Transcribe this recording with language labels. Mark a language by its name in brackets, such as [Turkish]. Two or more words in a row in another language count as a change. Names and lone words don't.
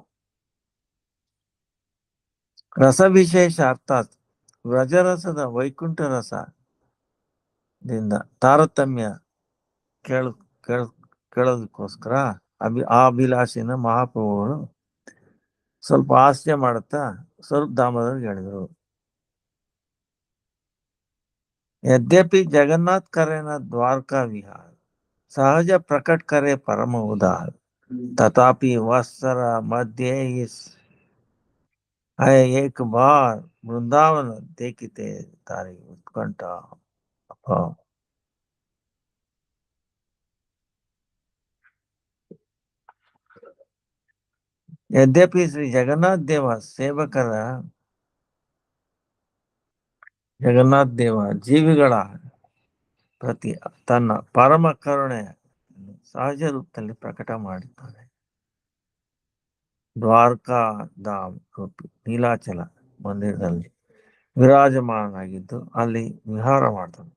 [Kannada] ರಸವಿಶೇಷ ಅರ್ಥಾತ್ ವ್ರಜರಸದ ವೈಕುಂಠ ರಸದಿಂದ ತಾರತಮ್ಯ ಕೇಳೋದಕ್ಕೋಸ್ಕರ ಆ ಅಭಿಲಾಷೆನ ಮಹಾಪ್ರಭುಗಳು ಸ್ವಲ್ಪ ಹಾಸ್ಯ ಮಾಡುತ್ತಾ ಸ್ವರೂಪ್ ದಾಮೋದರ್ಗೆ ಹೇಳಿದರು. [Bangla] যদ্যপি জগন্নাথ করে ন দ্বারকা বিহার, সহজ প্রকট করে পরম উদার, তথাপি বৎসর মধ্য আএ এক বার বৃন্দাবন দেখতে তারী উৎকণ্ঠা. যদ্যপি শ্রী জগন্নাথ দেব [Kannada] ಸೇವಕರ ಜಗನ್ನಾಥ ದೇವ ಜೀವಿಗಳ ಪ್ರತಿ ತನ್ನ ಪರಮ ಕರುಣೆ ಸಹಜ ರೂಪದಲ್ಲಿ ಪ್ರಕಟ ಮಾಡಿದ್ದಾನೆ. ದ್ವಾರಕಾ ಧಾಮ್ ರೂಪಿ ನೀಲಾಚಲ ಮಂದಿರದಲ್ಲಿ ವಿರಾಜಮಾನಾಗಿದ್ದು ಅಲ್ಲಿ ವಿಹಾರ ಮಾಡ್ತಾನೆ.